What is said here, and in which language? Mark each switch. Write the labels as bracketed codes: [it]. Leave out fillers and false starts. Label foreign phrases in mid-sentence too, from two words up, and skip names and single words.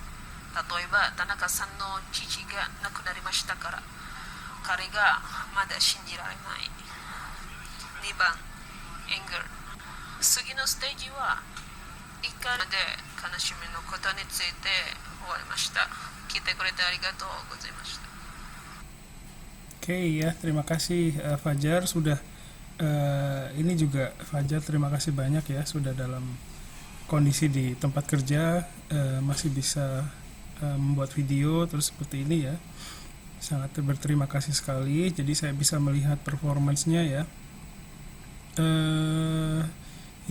[ja] 例えば田中さんの父が亡くなりましたから、彼がまだ信じられない。2番、anger。次のステージは怒りで悲しみのことについて終わりました。聞いてくれてありがとうございました。 [id] Oke ya, terima kasih Fajar sudah ini juga Fajar, terima kasih banyak ya sudah dalam kondisi di tempat kerja masih bisa membuat video terus seperti ini ya. Sangat berterima kasih sekali. Jadi saya bisa melihat performance-nya ya.